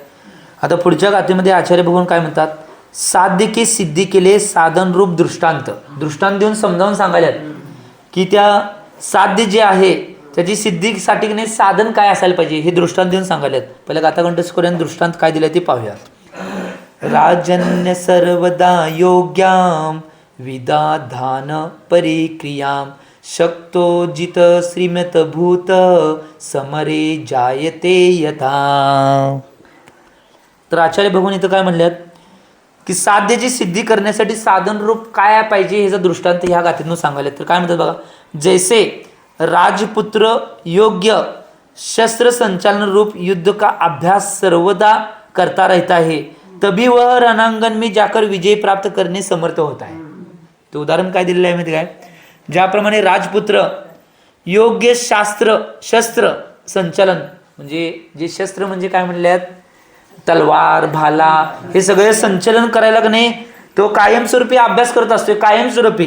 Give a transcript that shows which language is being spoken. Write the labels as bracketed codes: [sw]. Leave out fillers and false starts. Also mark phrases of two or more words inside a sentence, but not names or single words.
[mr] आता पुढच्या गाथेमध्ये आचार्य भगवान काय म्हणतात, साध्य की सिद्धी केले साधन रूप दृष्टांत, दृष्टांत देऊन समजावून सांगायला की त्या साध्य जे आहे त्याची सिद्धीसाठी नाही साधन काय असायला पाहिजे हे दृष्टांत देऊन सांगायला. पहिल्या गाथाकंठस्कोऱ्याने दृष्टांत काय दिलं ते पाहूया. [sa] राजन्य सर्वदा योग्याम विदाधान परिक्रियाम शक्तो जित श्रीमत भूत समरे जायते यथा. [mr] तर आचार्य भगवान इथं काय म्हणल्यात की साध्याची सिद्धी करण्यासाठी साधन रूप काय पाहिजे ह्याचा दृष्टांत ह्या गाथेतून सांगायला. तर काय म्हणतात बघा, [hi] जैसे राजपुत्र योग्य शस्त्र संचालन रूप युद्ध का अभ्यास सर्वदा करता रहता है तभी वह रणांगण में जाकर विजय प्राप्त करने समर्थ होता है. [mr] तो उदाहरण काय दिलेलं आहे माहिती काय, ज्याप्रमाणे राजपुत्र योग्य शस्त्र संचालन म्हणजे जे शस्त्र म्हणजे काय म्हणल्यात, तलवार, भाला, हे सगळे संचलन करायला का नाही तो कायमस्वरूपी अभ्यास करत असतो, कायमस्वरूपी.